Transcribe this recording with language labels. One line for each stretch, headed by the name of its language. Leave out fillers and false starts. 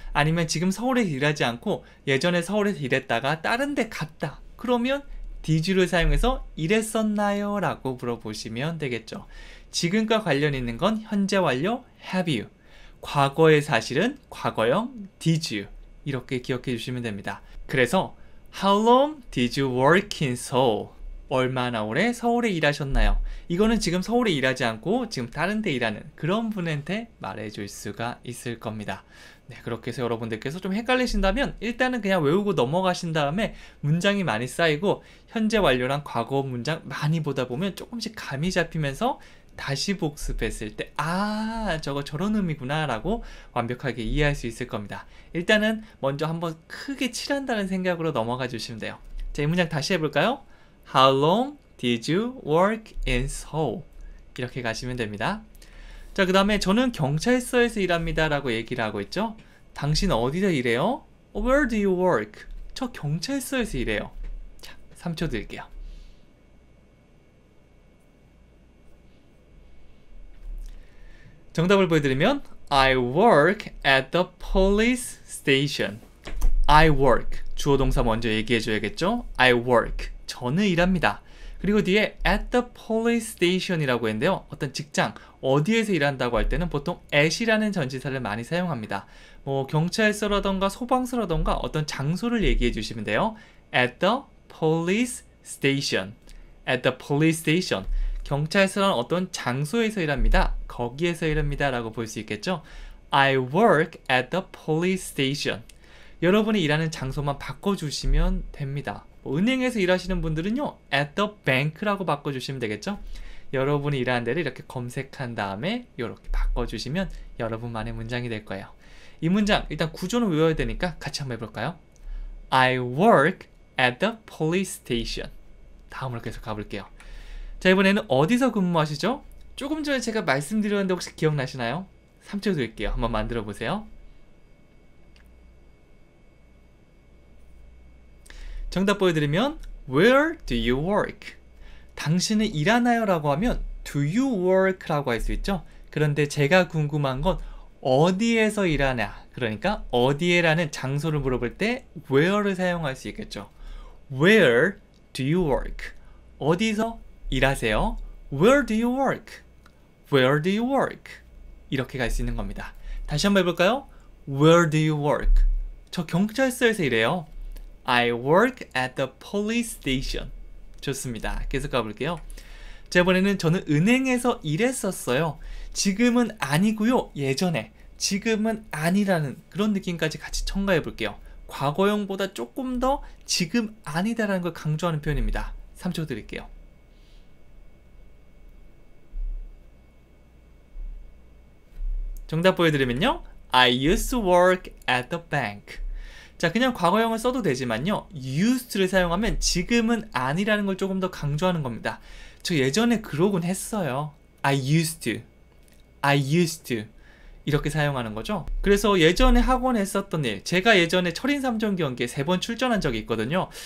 Korean: 아니면 지금 서울에 일하지 않고 예전에 서울에서 일했다가 다른 데 갔다. 그러면 did you를 사용해서 일했었나요? 라고 물어보시면 되겠죠. 지금과 관련 있는 건 현재 완료 have you. 과거의 사실은 과거형 did you. 이렇게 기억해 주시면 됩니다. 그래서
English: How long did you work in Seoul?
Korean: 얼마나 오래 서울에 일하셨나요? 이거는 지금 서울에 일하지 않고 지금 다른 데 일하는 그런 분한테 말해줄 수가 있을 겁니다. 네, 그렇게 해서 여러분들께서 좀 헷갈리신다면 일단은 그냥 외우고 넘어가신 다음에 문장이 많이 쌓이고 현재 완료랑 과거 문장 많이 보다 보면 조금씩 감이 잡히면서 다시 복습했을 때 저거 저런 의미구나 라고 완벽하게 이해할 수 있을 겁니다. 일단은 먼저 한번 크게 칠한다는 생각으로 넘어가 주시면 돼요. 자, 이 문장 다시 해볼까요?
English: How long did you work in Seoul?
Korean: 이렇게 가시면 됩니다. 자, 그 다음에 저는 경찰서에서 일합니다 라고 얘기를 하고 있죠. 당신 어디서 일해요?
English: Where do you work?
Korean: 저 경찰서에서 일해요. 자, 3초 드릴게요. 정답을 보여드리면
English: I work at the police station. I work.
Korean: 주어 동사 먼저 얘기해줘야겠죠?
English: I work.
Korean: 저는 일합니다. 그리고 뒤에
English: at the police station
Korean: 이라고 했는데요. 어떤 직장, 어디에서 일한다고 할 때는 보통 at이라는 전치사를 많이 사용합니다. 뭐 경찰서라던가 소방서라던가 어떤 장소를 얘기해 주시면 돼요.
English: at the police station. at the police station.
Korean: 경찰서는 어떤 장소에서 일합니다. 거기에서 일합니다 라고 볼 수 있겠죠.
English: I work at the police station.
Korean: 여러분이 일하는 장소만 바꿔주시면 됩니다. 은행에서 일하시는 분들은요,
English: at the bank
Korean: 라고 바꿔주시면 되겠죠. 여러분이 일하는 데를 이렇게 검색한 다음에 이렇게 바꿔주시면 여러분만의 문장이 될 거예요. 이 문장 일단 구조는 외워야 되니까 같이 한번 해볼까요?
English: I work at the police station.
Korean: 다음으로 계속 가볼게요. 자, 이번에는 어디서 근무하시죠? 조금 전에 제가 말씀드렸는데 혹시 기억나시나요? 3초 드릴게요. 한번 만들어 보세요. 정답 보여드리면
English: Where do you work?
Korean: 당신은 일하나요? 라고 하면
English: Do you work?
Korean: 라고 할 수 있죠. 그런데 제가 궁금한 건 어디에서 일하냐? 그러니까 어디에라는 장소를 물어볼 때 where를 사용할 수 있겠죠.
English: Where do you work?
Korean: 어디서 일하세요?
English: Where do you work? Where do you work?
Korean: 이렇게 갈 수 있는 겁니다. 다시 한번 해볼까요?
English: Where do you work?
Korean: 저 경찰서에서 일해요.
English: I work at the police station.
Korean: 좋습니다. 계속 가볼게요. 자, 이번에는 저는 은행에서 일했었어요. 지금은 아니고요. 예전에. 지금은 아니라는 그런 느낌까지 같이 첨가해 볼게요. 과거형보다 조금 더 지금 아니다라는 걸 강조하는 표현입니다. 3초 드릴게요. 정답 보여드리면요.
English: I used to work at the bank.
Korean: 자, 그냥 과거형을 써도 되지만요. used를 사용하면 지금은 아니라는 걸 조금 더 강조하는 겁니다. 저 예전에 그러곤 했어요.
English: I used to. I used to.
Korean: 이렇게 사용하는 거죠. 그래서 예전에 학원에 했었던 일, 제가 예전에 철인 3종 경기에 3번 출전한 적이 있거든요.